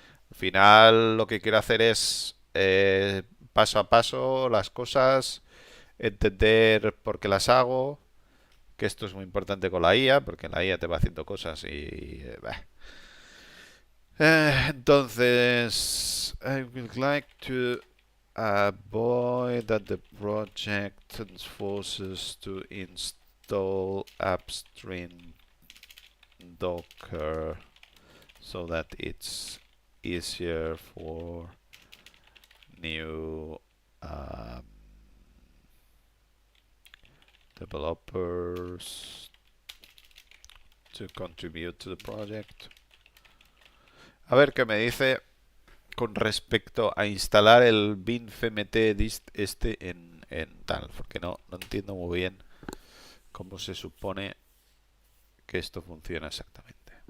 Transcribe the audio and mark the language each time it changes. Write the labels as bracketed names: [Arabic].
[Spanish] Al final lo que quiero hacer es paso a paso las cosas, entender por qué las hago, que esto es muy importante con la IA, porque la IA te va haciendo cosas y bah. Entonces, [English] I would like to avoid that the project forces to install upstream Docker so that it's easier for new developers to contribute to the project. [Spanish] A ver qué me dice con respecto a instalar el bin fmt dist este en tal, porque no entiendo muy bien cómo se supone que esto funciona exactamente.